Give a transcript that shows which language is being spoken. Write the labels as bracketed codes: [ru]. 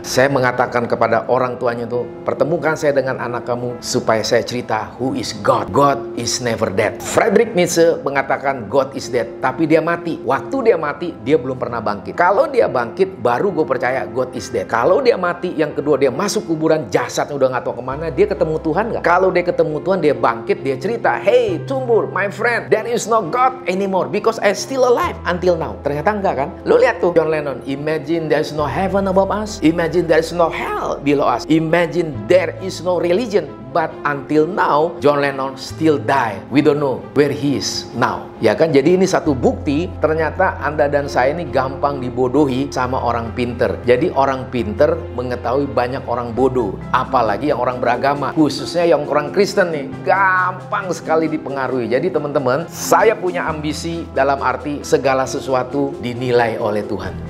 [id] Saya mengatakan kepada orang tuanya itu, pertemukan saya dengan anak kamu supaya saya cerita [en] who is God. God is never dead. Friedrich Nietzsche [id] mengatakan [en] God is dead, [id] tapi dia mati. Waktu dia mati, dia belum pernah bangkit. Kalau dia bangkit, baru gue percaya [en] God is dead. [id] Kalau dia mati, yang kedua dia masuk kuburan, jasadnya udah gak tahu kemana, dia ketemu Tuhan gak? Kalau dia ketemu Tuhan, dia bangkit, dia cerita, [en] hey Tumbur, my friend, there is no God anymore because I still alive until now. [id] Ternyata enggak kan? Lo lihat tuh [en] John Lennon, imagine there is no heaven above us, imagine there is no hell below us, imagine there is no religion. But until now, John Lennon still die. We don't know where he is now. [id] Ya kan? Jadi ini satu bukti, ternyata Anda dan saya ini gampang dibodohi sama orang pinter. Jadi orang pinter mengetahui banyak orang bodoh. Apalagi yang orang beragama. Khususnya yang orang Kristen nih. Gampang sekali dipengaruhi. Jadi teman-teman, saya punya ambisi dalam arti segala sesuatu dinilai oleh Tuhan.